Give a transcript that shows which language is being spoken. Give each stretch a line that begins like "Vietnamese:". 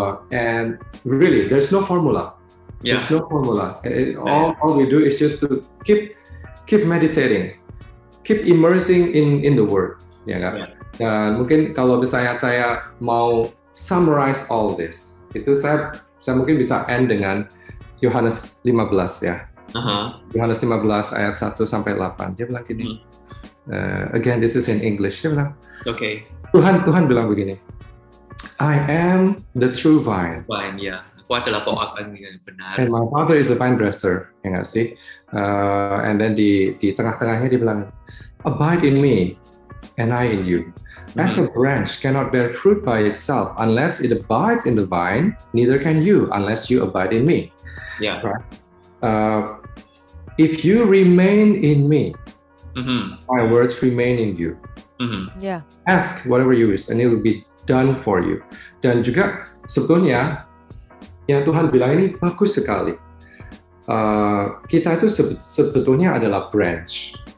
English: And really, there's no formula. There's no formula. All we do is just to keep meditating, keep immersing in the Word.
Indonesian: Ya kan? Dan mungkin kalau misalnya saya mau
English: summarize all this,
Indonesian: itu saya mungkin bisa end dengan Yohanes 15 ya. Yohanes 15 ayat 1 sampai 8. Dia bilang gini.
English: Again, this is in English.
Indonesian: Dia bilang, Tuhan bilang begini.
English: I am the true vine.
Indonesian: Aku adalah pohon yang benar.
English: And my Father is the vine dresser.
Indonesian: Ya nggak sih?
English: And then
Indonesian: di tengah-tengahnya dia bilang,
English: abide in me, and I in you. As a branch cannot bear fruit by itself unless it abides in the vine, neither can you unless you abide in me. Right? If you remain in me, my words remain in you. Ask whatever you wish, and it will be done for you.
Indonesian: Dan juga sebetulnya yang Tuhan bilang ini bagus sekali. Kita itu sebetulnya adalah branch.